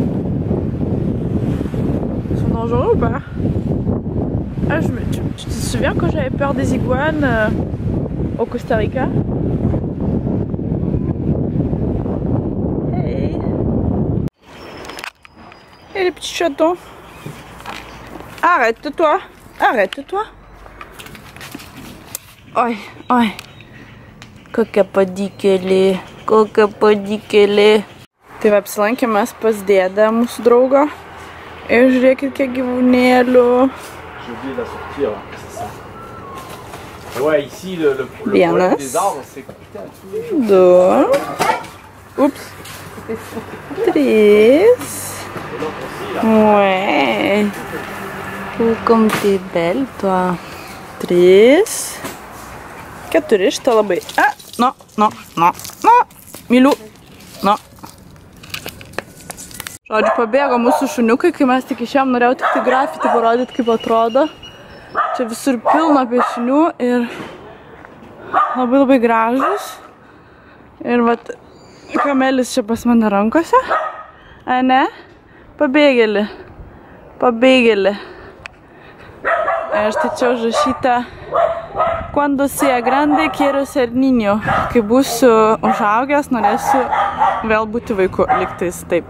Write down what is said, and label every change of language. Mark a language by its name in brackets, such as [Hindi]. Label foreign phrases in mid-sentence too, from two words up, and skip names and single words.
[French] Ils sont dangereux ou pas? Ah, tu te souviens quand j'avais peur des iguanes au Costa Rica? Hey! Et les petits chatons. Arrête-toi! Arrête-toi! [Lithuanian] Oi, oi! Kokia padykėlė, kokia padykėlė. Tai va, apsilankėmės pas dėdę mūsų draugo. Ir žiūrėkit, kiek gyvūnėlių. [French] J'ai oublié de la sortir, c'est ça. Ouais, ici, le problème des arbres, c'est que putain, deux. Oups. 3. Ouais. Oh, comme t'es belle, toi. 3. 4. [Lithuanian] Šitą labai. No. Myliu. No. Žodžiu, pabėgo mūsų šuniukai, kai mes tik išėjom, norėjau tik tai grafitį parodyti, kaip atrodo. Čia visur pilna piešinių ir labai gražus. Ir vat, kamelis čia pas mane rankose. Ne? Pabėgėlį. Pabėgėlį. Ir štai čia užrašyta [Spanish] Cuando sea grande quiero ser niño. [Lithuanian] Kai būsiu užaugęs, norėsiu vėl būti vaiku. Lygtais taip.